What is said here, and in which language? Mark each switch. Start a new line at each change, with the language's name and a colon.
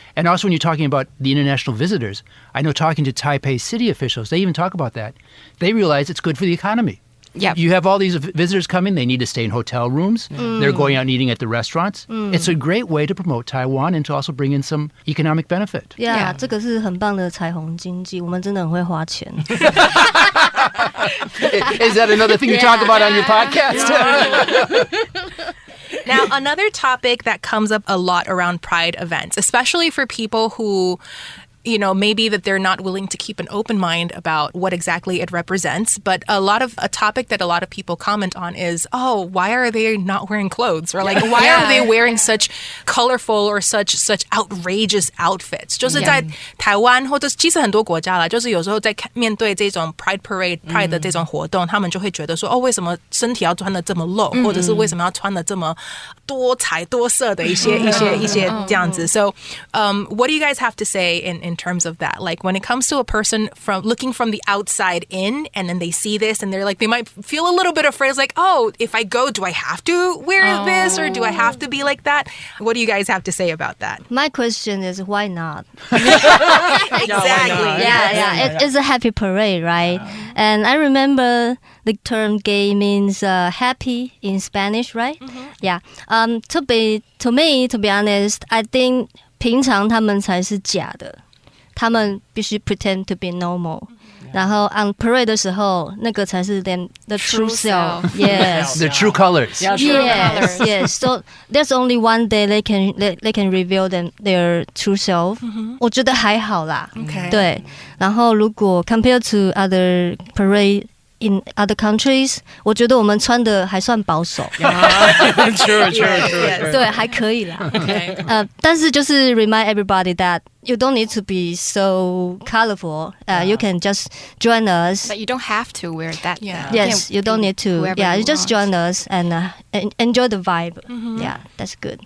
English: And also when you're talking about the international visitors, I know talking to Taipei city officials, they even talk about that. They realize it's good for the economy. Yep. You have all these visitors coming, they need to stay in hotel rooms, they're going out and eating at the restaurants. It's a great way to promote Taiwan and to also bring in some economic benefit.
Chinese: Yeah, 这个是很棒的彩虹经济，我们真的很会花钱。
English: Is that another thing you talk about on your podcast? Now, another topic that comes up a lot around Pride events, especially for people who, maybe that they're not willing to keep an open mind about what exactly it represents. But a topic that a lot of people comment on is, why are they not wearing clothes? Or like, why are they wearing such colorful or such outrageous outfits?
Chinese: 就是在台湾或者其实很多国家啦，就是有时候在面对这种 Pride Parade、Pride 的这种活动，他们就会觉得说，为什么身体要穿的这么露，或者是为什么要穿的这么多彩多色的一些这样子。
English: So, what do you guys have to say in terms of that? Like when it comes to a person looking from the outside in, and then they see this and they're like, they might feel a little bit afraid. It's like, if I go, do I have to wear this or do I have to be like that? What do you guys have to say about that? My question is, why not? Exactly. Yeah. It's a happy parade, right? And I remember the term gay means happy in Spanish, right? Yeah. To be honest, I think
Chinese: 平常他们才是假的，他们必须
English: pretend to be normal.
Chinese: 然后
English: on parade
Chinese: 的时候，那个才是
English: the true self. Yes. The true colors. Yes. So there's only one day they can reveal their true self.
Chinese: 我觉得还好啦。
English: Okay.
Chinese: 对。然后如果
English: compared to other parade in other countries,
Chinese: 我觉得我们穿的还算保守。
English: True.
Chinese: 对，还可以啦。
English: Okay.
Chinese: 但是就是
English: remind everybody that you don't need to be so colorful. You can just join us. But you don't have to wear that. Yes, you don't need to. Yeah, you just join us and enjoy the vibe. Yeah, that's good.